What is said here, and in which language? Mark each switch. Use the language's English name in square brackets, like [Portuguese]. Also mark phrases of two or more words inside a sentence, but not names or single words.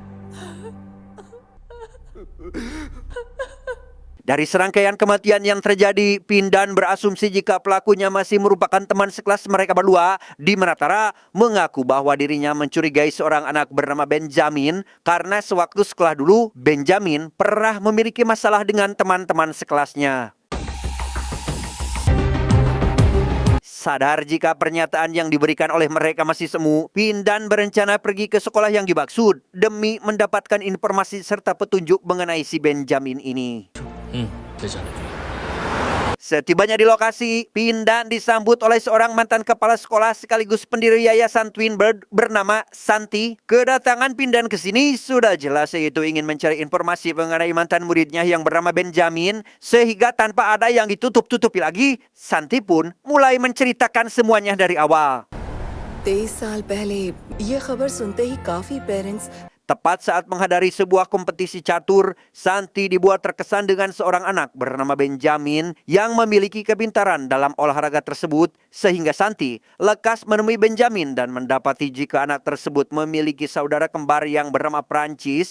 [Indonesian] Dari serangkaian kematian yang terjadi, Pindan berasumsi jika pelakunya masih merupakan teman sekelas mereka berdua, di mana Tara mengaku bahwa dirinya mencurigai seorang anak bernama Benjamin karena sewaktu sekolah dulu, Benjamin pernah memiliki masalah dengan teman-teman sekelasnya. Sadar jika pernyataan yang diberikan oleh mereka masih semu, Pindan berencana pergi ke sekolah yang dimaksud demi mendapatkan informasi serta petunjuk mengenai si Benjamin ini. [Hindi] ले जाने दो [Indonesian] Setibanya di lokasi, Pindan disambut oleh seorang mantan kepala sekolah sekaligus pendiri yayasan Twin Bird bernama Santi. Kedatangan Pindan ke sini sudah jelas yaitu ingin mencari informasi mengenai mantan muridnya yang bernama Benjamin. Sehingga tanpa ada yang ditutup-tutupi lagi, Santi pun mulai menceritakan semuanya dari awal. [Hindi] 23 साल पहले ये खबर सुनते ही काफी पेरेंट्स [Indonesian] Tepat saat menghadiri sebuah kompetisi catur, Santi dibuat terkesan dengan seorang anak bernama Benjamin yang memiliki kepintaran dalam olahraga tersebut, sehingga Santi lekas menemui Benjamin dan mendapati jika anak tersebut memiliki saudara kembar yang bernama Prancis.